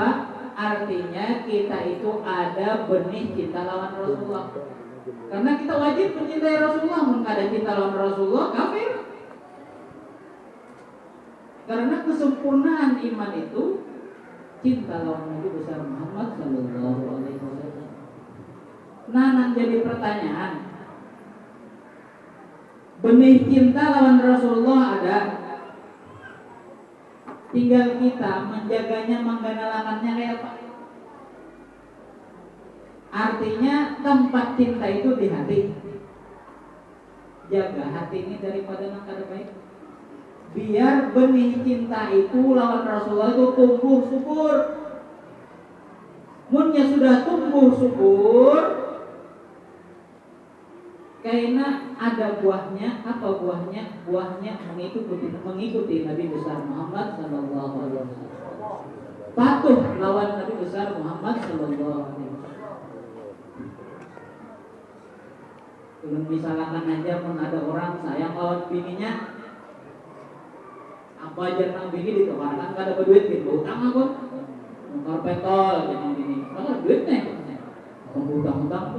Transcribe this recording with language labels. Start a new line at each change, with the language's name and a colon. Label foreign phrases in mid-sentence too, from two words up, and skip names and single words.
Banjar: Artinya kita itu ada benih cinta lawan Rasulullah. Karena kita wajib mencintai Rasulullah. Mun kada cinta lawan Rasulullah kafir. Karena kesempurnaan iman itu cinta lawan Nabi besar Muhammad
Arabic: صلى الله عليه وسلم.
Banjar: Nah, yang jadi pertanyaan, benih cinta lawan Rasulullah ada, tinggal kita menjaganya, mengganalakannya kayak apa. Artinya tempat cinta itu di hati. Jaga hati ini daripada yang kada baik. Biar benih cinta itu lawan Rasulullah itu tumbuh subur. Munnya sudah tumbuh subur, karena ada buahnya. Apa buahnya? Buahnya mengikuti Nabi besar Muhammad
Arabic: صلى الله عليه وسلم.
Banjar: Patuh lawan Nabi besar Muhammad
Arabic: صلى الله عليه وسلم.
Banjar: Belum misalkan aja pun ada orang sayang lawan bininya, apa aja nang bini ditukarkan kada berduit gitu, utang aku, nukar petol jangan bini, kalau duit nih, aku utang tuh.